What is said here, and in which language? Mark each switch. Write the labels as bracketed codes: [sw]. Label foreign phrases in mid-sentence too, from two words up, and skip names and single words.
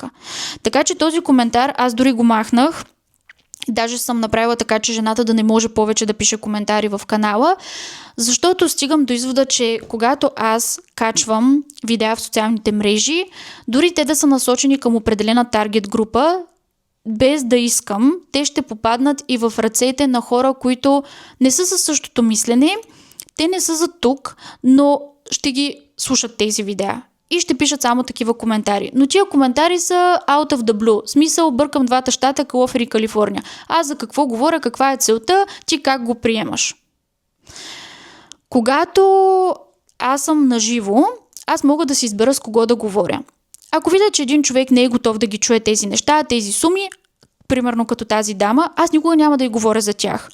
[bg] Така че този коментар аз дори го махнах. Даже съм направила така, че жената да не може повече да пише коментари в канала, защото стигам до извода, че когато аз качвам видеа в социалните мрежи, дори те да са насочени към определена таргет група, без да искам, те ще попаднат и в ръцете на хора, които не са със същото мислене, те не са за тук, но ще ги слушат тези видеа. И ще пишат само такива коментари. Но тия коментари са [en] out of the blue. [bg] В смисъл, бъркам двата щата, Калофер и Калифорния. Аз за какво говоря, каква е целта, ти как го приемаш. Когато аз съм наживо, аз мога да си избера с кого да говоря. Ако видя, че един човек не е готов да ги чуе тези неща, тези суми, примерно като тази дама, аз никога няма да й говоря за тях.